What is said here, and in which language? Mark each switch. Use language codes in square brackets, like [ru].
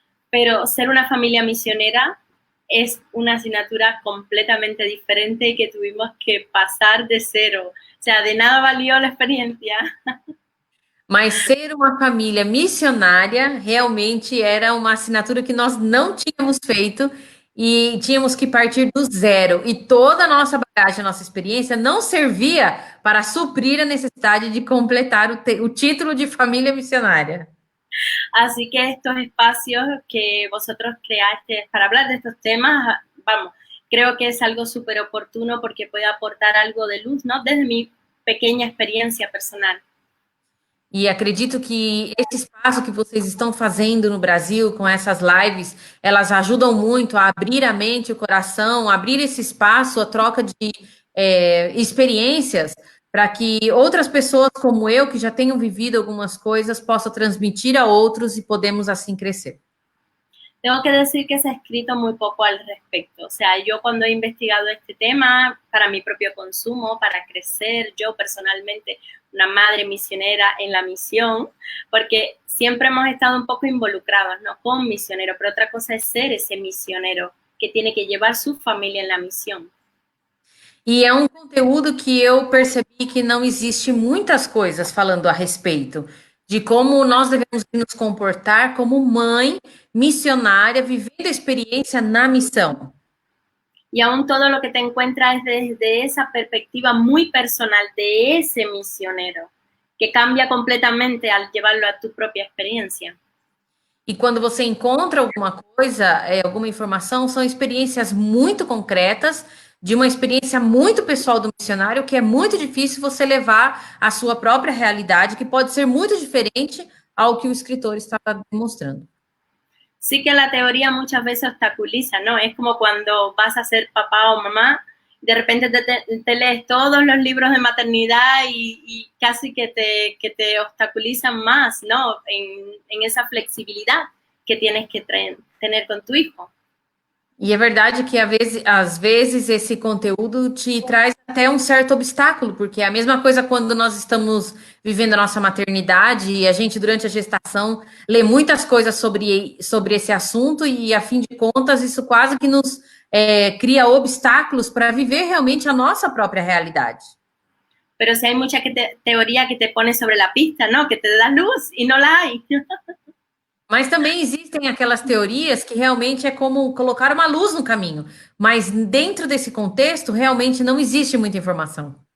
[es] Pero ser una familia misionera es una asignatura completamente diferente que tuvimos que pasar de cero. O sea, de nada valió la experiencia. [pt] Mas ser uma família missionária realmente era uma assinatura que nós não tínhamos feito e tínhamos que partir do zero. E toda a nossa bagagem, a nossa experiência não servia para suprir a necessidade de completar o título de família missionária. [es] Así que estos espacios que vosotros creaste para hablar de estos temas, vamos, creo que es algo súper oportuno porque puede aportar algo de luz, ¿no? Desde mi pequeña experiencia personal. [pt] E acredito que esse espaço que vocês estão fazendo no Brasil com essas lives, elas ajudam muito a abrir a mente, o coração, abrir esse espaço, a troca de experiências, para que outras pessoas como eu, que já tenham vivido algumas coisas, possam transmitir a outros e podemos assim crescer. [es] Tengo que decir que se ha escrito muy poco al respecto. O sea, yo cuando he investigado este tema para mi propio consumo, para crecer, yo personalmente, una madre misionera en la misión, porque siempre hemos estado un poco involucrados, ¿no? Con misioneros, pero otra cosa es ser ese misionero que tiene que llevar su familia en la misión. [pt] E é um conteúdo que eu percebi que não existe muitas coisas falando a respeito de como nós devemos nos comportar como mãe missionária, vivendo a experiência na missão. [es] Y aún todo lo que te encuentras es desde esa perspectiva muy personal de ese misionero, que cambia completamente al llevarlo a tu propia experiencia. [pt] E quando você encontra alguma coisa, alguma informação, são experiências muito concretas, de uma experiência muito pessoal do missionário, que é muito difícil você levar à sua própria realidade, que pode ser muito diferente ao que o escritor está demonstrando. [es] Sí que la teoría muchas veces obstaculiza, ¿no? Es como cuando vas a ser papá o mamá, de repente te lees todos los libros de maternidad y casi que te obstaculizan más, ¿no? En esa flexibilidad que tienes que tener con tu hijo. [pt] E é verdade que às vezes esse conteúdo te traz até um certo obstáculo, porque é a mesma coisa quando nós estamos vivendo a nossa maternidade e a gente, durante a gestação, lê muitas coisas sobre esse assunto, e, a fim de contas, isso quase que nos cria obstáculos para viver realmente a nossa própria realidade. [es] Pero si hay mucha teoría que te pone sobre la pista, ¿no? Que te da luz y no la hay. [pt] Mas também existem aquelas teorias que realmente é como colocar uma luz no caminho, mas dentro desse contexto realmente não existe muita informação.